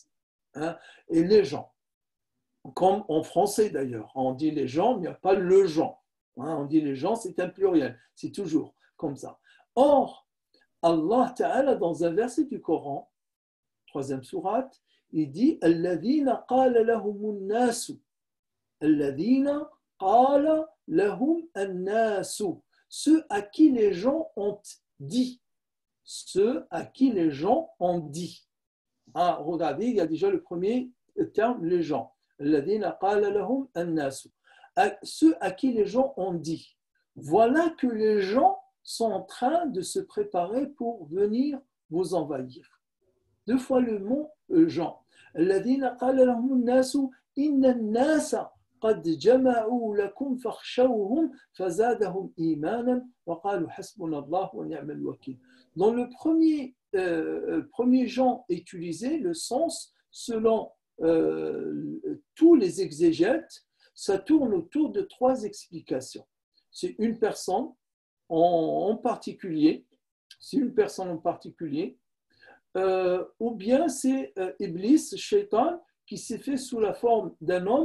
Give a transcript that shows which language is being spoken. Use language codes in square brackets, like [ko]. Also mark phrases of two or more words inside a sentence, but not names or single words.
[fr] Et les gens. Comme en français d'ailleurs. On dit les gens, mais il n'y a pas le gens. On dit les gens, c'est un pluriel. C'est toujours comme ça. Or, [ar] الله تعالى, [fr] dans un verset du Coran, 3e sourate, il dit [ar] الذين قال لهم الناس. الذين قال لهم الناس. [fr] Ceux à qui les gens ont dit. Ceux à qui les gens ont dit. Regardez, il y a déjà le premier terme, les gens. [ar] الذين قال لهم الناس. [fr] Ceux à qui les gens ont dit. Voilà que les gens sont en train de se préparer pour venir vous envahir. Deux fois le mot gens. [ar] الذين قال لهم الناس إن الناس قد جمعوا لكم فاخشوهم فزادهم إيمانا وقالوا حسبنا الله ونعم الوكيل. [fr] Dans le premier genre utilisé, le sens selon tous les exégètes, ça tourne autour de trois explications. C'est une personne en particulier, ou bien c'est Iblis, Shaitan, qui s'est fait sous la forme d'un homme.